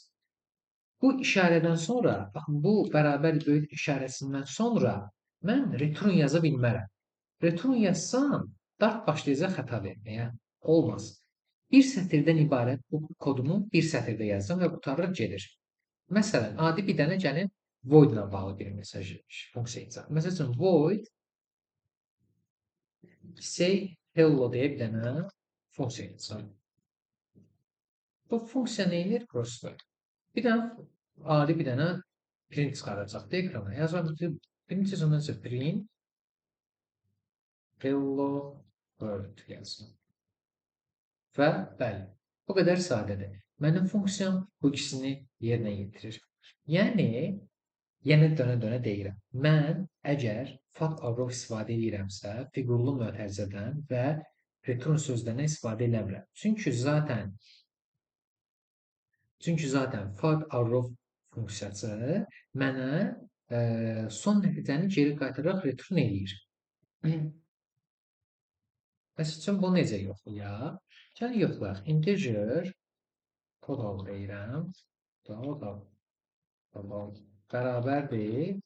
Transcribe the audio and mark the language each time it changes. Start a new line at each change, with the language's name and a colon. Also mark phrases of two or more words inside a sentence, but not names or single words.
Azerbaijani: Bu işarədən sonra, baxın, bu bərabər böyük işarəsindən sonra mən return yaza bilmərəm. Return yazsam, Dart başlayacaq xəta verməyə. Olmaz. Bir sətirdən ibarət bu kodumu bir sətirdə yazdım və qurtarır gedir. Məsələn, adi bir dənə gəlin void ilə bağlı bir mesaj funksiya yazaq. Məsəl üçün
English: void say hello
Azerbaijani: deyə bir dənə funksiya yazaq. Bu funksiya nə edir? Prosto. Bir dənə adi bir dənə print çıxaracaq da ekrana. Yazaq ki, birinci ondan sonra
English: print hello world
Azerbaijani: yazsın. Və bəli, bu qədər sadədir. Mənim funksiyam bu ikisini yerinə yetirir. Yəni dönə-dönə deyirəm. Mən əgər
English: fact arrow
Azerbaijani: istifadə edirəmsə, fiqurlu mötərizədən və return sözlərindən istifadə eləmirəm. Çünki zaten
English: fact arrow
Azerbaijani: funksiyası mənə son nəticəni geri qaytararaq return edir. Məsəl üçün, bu necə yoxlayaq? Gəlin yoxlayaq.
English: Integer total
Azerbaijani: deyirəm. Total bərabərdir.